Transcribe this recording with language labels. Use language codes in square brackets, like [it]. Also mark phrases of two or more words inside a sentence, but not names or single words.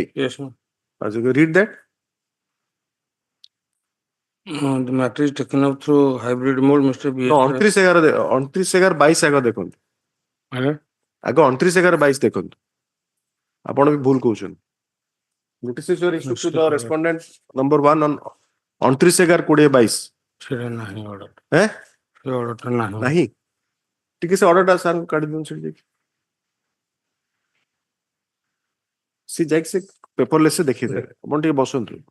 [en] Yes, sir. As you read that. The matter is taken up through hybrid mode, Mr. B. [or] 29/11/22 ଆଗ ଦେଖନ୍ତୁ। ଆଗ 29/11/22 ଦେଖନ୍ତୁ। ଆପଣ ବି ଭୁଲ କହୁଛନ୍ତି। [en] Notices were issued to the respondent number 1 on 29/11/22। [or] ସେଟା ନାହିଁ ଅର୍ଡର। ସେ ଅର୍ଡରଟା ନାହିଁ। ନାହିଁ ଟିକେ ସେ ଅର୍ଡରଟା ସାର୍ କାଢି ଦିଅନ୍ତୁ ସେଠି ଯାଇକି। ସେ ଯାଇକି ସେ ପେପରଲେସ୍ ସେ ଦେଖିଦେବେ। ଆପଣ ଟିକେ ବସନ୍ତୁ।